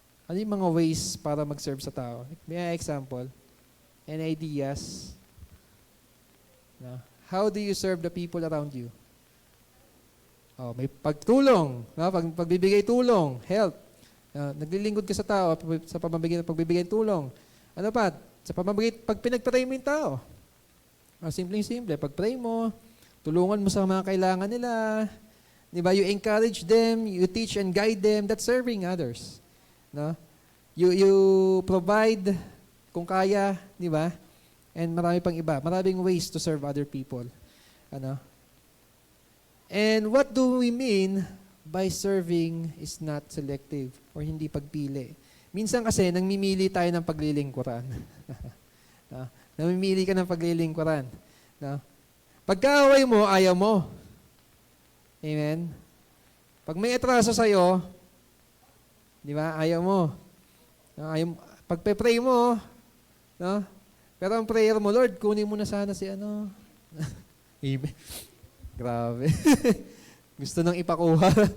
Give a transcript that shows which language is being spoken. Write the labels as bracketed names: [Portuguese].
[Filipino] Ano yung mga ways para mag-serve sa tao? May example? [English] Any ideas? [Filipino] No? [English] How do you serve the people around you? [Filipino] Oh, may pagtulong, no? Pagbibigay tulong, help. Naglilingkod ka sa tao sa pamamagitan ng pagbibigay tulong. Ano pa? Sa pamamagitan pag pinag-pray mo yung tao. Simpleng-simple, pag-pray mo, tulungan mo sa mga kailangan nila. [English] 'Di ba? You encourage them, you teach and guide them. That's serving others. No? You provide [Filipino] kung kaya, [English] 'di ba? And marami pang iba. Maraming ways to serve other people. And what do we mean by serving is not selective or [Filipino] hindi pagpili? Minsan kasi, namimili tayo ng paglilingkuran. Namimili ka ng paglilingkuran. Pagkaaway mo, ayaw mo. Amen? Pag may atraso sa'yo, di ba, ayaw mo. Pagpe-pray mo, no? Pero ang prayer mo, Lord, kunin mo na sana si ano. Amen. Grabe. Gusto nang ipakuha.